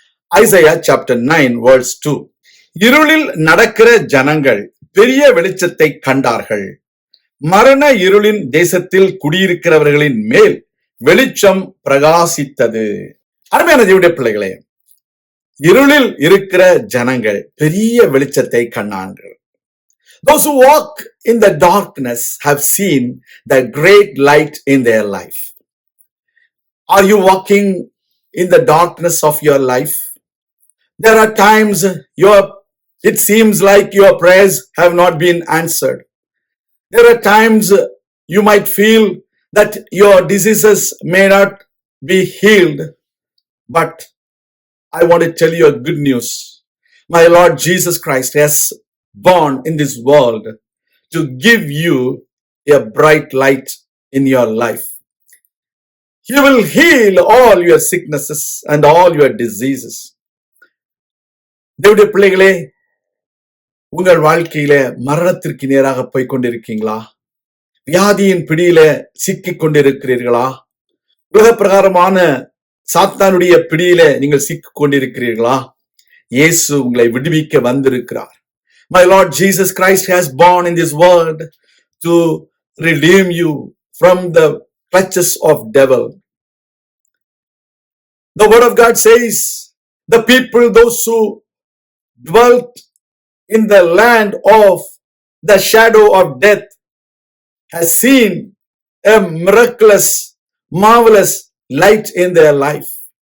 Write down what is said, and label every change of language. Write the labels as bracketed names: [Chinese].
[Tamil] Isaiah chapter 9 verse 2. இருளில் நடக்கிற ஜனங்கள் பெரிய வெளிச்சத்தை கண்டார்கள். மரண இருளின் தேசத்தில் குடியிருக்கிறவர்களின் மேல் வெளிச்சம் பிரகாசித்தது. அருமையான தேவனுடைய பிள்ளைகளே, இருளில் இருக்கிற ஜனங்கள் பெரிய வெளிச்சத்தை கண்டார்கள். [English] Those who walk in the darkness have seen the great light in their life. Are you walking in the darkness of your life? There are times it seems like your prayers have not been answered. There are times you might feel that your diseases may not be healed, but I want to tell you a good news. My Lord Jesus Christ has born in this world to give you a bright light in your life. He will heal all your sicknesses and all your diseases. [Tamil] தேவனுடைய பிள்ளைகளே, உங்கள் வாழ்க்கையில மரணத்திற்கு நேராக போய் கொண்டிருக்கீங்களா? வியாதியின் பிடியில சிக்கிக் கொண்டிருக்கிறீர்களா? உலக பிரகாரமான சாத்தானுடைய பிடியில நீங்கள் சிக்கிக் கொண்டிருக்கிறீர்களா? இயேசு உங்களை விடுவிக்க வந்திருக்கிறார். [English] My Lord Jesus Christ has born in this world to redeem you from the clutches of devil. The word of God says, the people, those who dwelt in the land of the shadow of death, has seen a miraculous, marvelous light in their life.